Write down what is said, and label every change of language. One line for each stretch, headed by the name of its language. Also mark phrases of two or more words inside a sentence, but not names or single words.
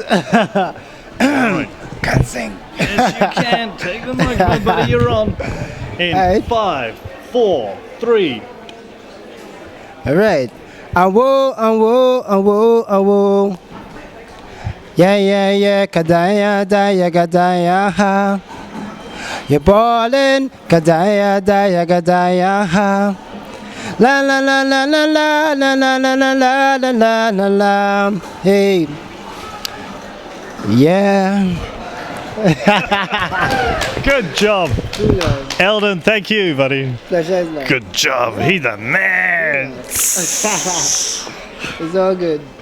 English: Right. Can't sing. Yes, you can. Take the microphone, buddy. You're on. In Alright. 5, 4, 3. All right. Awo, awo, awo, awo. Yeah, kadaya, daya, kadaya, ha. You're ballin', kadaya, daya, kadaya, ha. La la la la la la la la la la la la la la la. Hey. Yeah. Good job. Eldon, thank you, buddy. Pleasure is mine. Good job. He's the man. It's all good.